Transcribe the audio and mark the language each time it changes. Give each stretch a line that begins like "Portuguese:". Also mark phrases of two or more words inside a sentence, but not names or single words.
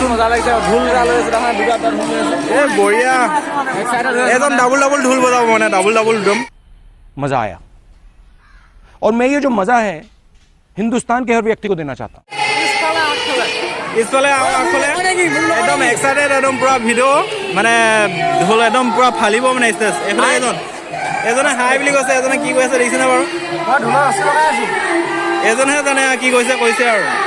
Assamese: মজা লাগিছে ঢোল এটা লৈ আছে তাৰমানে দুটা ঢোল লৈ আছে বঢ়িয়া এজন
English: double double
Assamese: ঢোল বজাব মানে
English: double double
Assamese: একদম
Hindi: मज़ा आया और मैं ये जो मज़ा है हिंदुस्तान के हर व्यक्ति को देना चाहता हूँ
Assamese: পিছফালে আগফালে একদম এক্সাইটেড একদম পুৰা ভিডিঅ' মানে ঢোল একদম পুৰা ফালিব মানে ষ্টেজ এইফালে এজনে হাই বুলি কৈছে এজনে কি কৈছে দেখিছেনে বাৰু এজনেহে জানে কি কৈছে আৰু